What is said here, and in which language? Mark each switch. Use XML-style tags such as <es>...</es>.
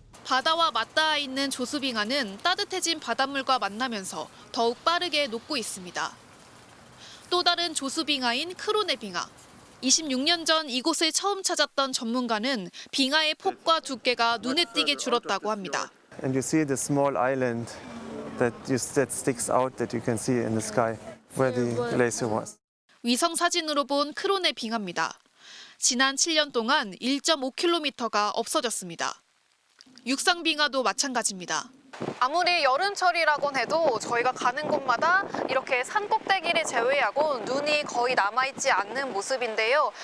<ko>바다와 맞닿아 있는 조수빙하는 따뜻해진 바닷물과 만나면서 더욱 빠르게 녹고 있습니다. 또 다른 조수빙하인 크로네 빙하. 26년 전 이곳을 처음 찾았던 전문가는 빙하의 폭과 두께가 눈에 띄게 줄었다고 합니다.</ko> <en>And you see the small island that sticks out that you can see in the sky where the glacier was.</en> <ko>위성 사진으로 본 크로네 빙하입니다. 지난 7년 동안 1.5km가 없어졌습니다. 육상 빙하도 마찬가지입니다. 아무리 여름철이라곤 해도 저희가 가는 곳마다 이렇게 산 꼭대기를 제외하고 눈이 거의 남아있지 않는 모습인데요.</ko>